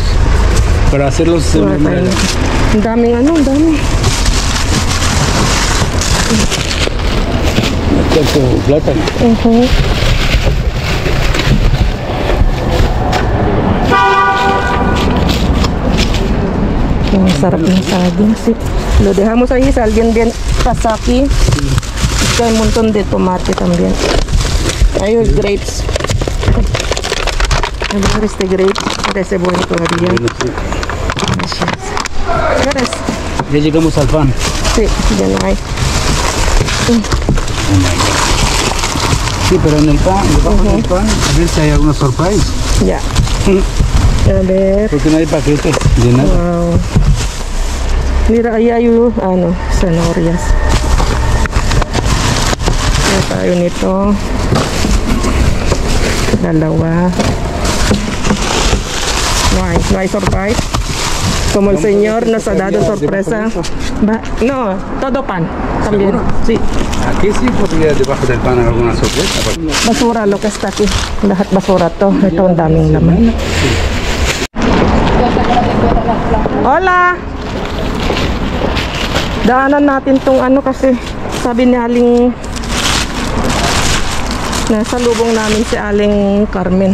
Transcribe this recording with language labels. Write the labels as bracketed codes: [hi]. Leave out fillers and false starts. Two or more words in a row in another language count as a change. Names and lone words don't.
[es] Para hacerlos de mermelada. [tl] Ang daming ano, ang dami. [es] Tanto plátano. [tl] Ang sarap ng saging. [es] Lo dejamos ahí, si alguien bien pasa aquí. Hay un montón de tomate también. Hay los grapes. A ver este grape. Parece bueno todavía. Gracias. ¿Quieres? Ya llegamos al pan. Sí, ya no hay. Sí, pero en el pan, debajo del pan, a ver si hay alguna surprise. Ya. A ver. Porque no hay paquetes de nada. Wow. Mira, ahí hay ano, zanahorias. [tl] Kaya tayo nito. Dalawa. [es] No hay surprise. Como el señor nos ha dado sorpresa. No, todo pan. También. Sí. Aquí sí podría debajo del pan alguna sorpresa. Basura lo que está aquí. [tl] Lahat basura to. Ito ang daming laman. [es] Hola! [tl] Daanan natin tong ano kasi sabi ni Aling nasa lubong namin si Aling Carmen.